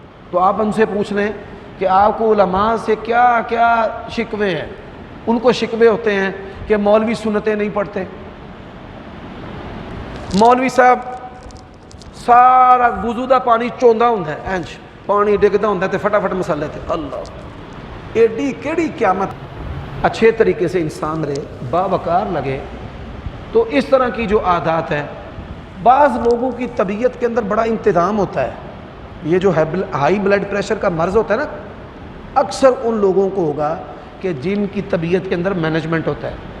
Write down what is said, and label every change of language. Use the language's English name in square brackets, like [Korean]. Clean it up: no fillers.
[Urdu] تو آپ ان سے پوچھ لیں کہ آپ کو علماء سے کیا کیا شکوے ہیں. ان کو شکوے ہوتے ہیں کہ مولوی سنتیں نہیں پڑھتے، [Punjabi] مولوی صاحب سارا وضو دا پانی چوندا ہوندا ہے اینج پانی ڈگدا ہوندا تے فٹافٹ مسلے تے اللہ ایڈی کیڑی قیامت. [Urdu] اچھے طریقے سے انسان رہے, باوقار لگے. تو اس طرح کی جو عادات ہیں, بعض لوگوں کی طبیعت کے اندر بڑا انتظام ہوتا ہے. یہ جو ہائی بلڈ پریشر کا مرض ہوتا ہے نا, اکثر ان لوگوں کو ہوگا کہ جن کی طبیعت کے اندر مینجمنٹ ہوتا ہے.